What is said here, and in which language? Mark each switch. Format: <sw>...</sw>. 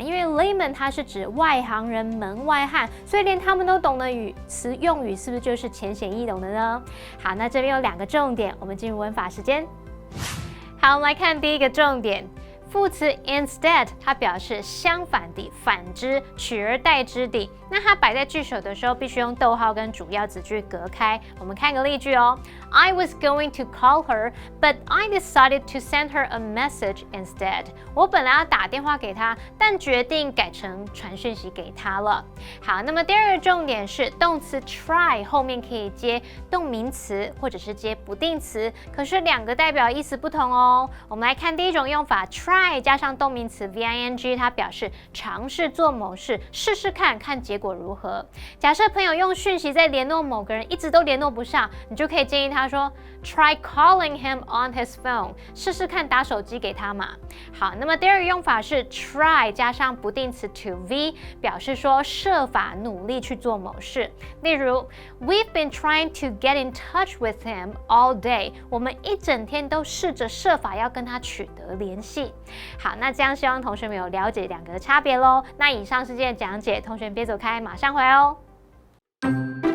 <zh>因为 layman 它是指外行人、门外汉，所以连他们都懂的词用语，是不是就是浅显易懂的呢？好，那这边有两个重点，我们进入文法时间。好，我们来看第一个重点。副词 instead 它表示相反的、反之、取而代之的。那它摆在句首的时候，必须用逗号跟主要子句隔开。我们看个例句哦。</zh> <en>I was going to call her, but I decided to send her a message instead.</en> <zh>我本来要打电话给她，但决定改成传讯息给她了。好，那么第二个重点是动词 try 后面可以接动名词或者是接不定词，可是两个代表意思不同哦。我们来看第一种用法 try 加上动名词 VING， 它表示尝试做某事，试试看看结果如何。假设朋友用讯息在联络某个人，一直都联络不上，你就可以建议他说</zh> <en>Try calling him on his phone，</en> <zh>试试看打手机给他嘛。好，那么第二个用法是 try 加上不定词 to V， 表示说设法努力去做某事。例如</zh> <en>We've been trying to get in touch with him all day，</en> <zh>我们一整天都试着设法要跟他取得联系。好，那这样希望同学们有了解两个的差别咯。那以上是今天的讲解，同学别走开，马上回来哦。</zh>